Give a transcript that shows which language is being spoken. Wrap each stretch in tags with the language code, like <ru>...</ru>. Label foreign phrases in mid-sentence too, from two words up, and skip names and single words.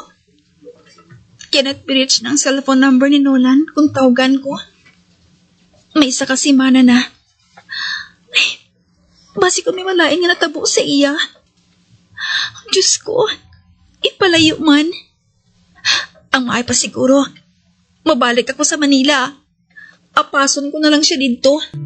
<en>Cannot be reached</en> <tl>ng</tl> <en>cellphone number</en> <tl>ni Nolan kung tawagan ko.</tl> <hil>May isa kasi mana na. Ay, basi ko may malain nga natabo sa iya. Diyos ko, ipalayo man. Ang maay pa siguro, mabalik ako sa Manila. Apason ko na lang siya dito.</hil>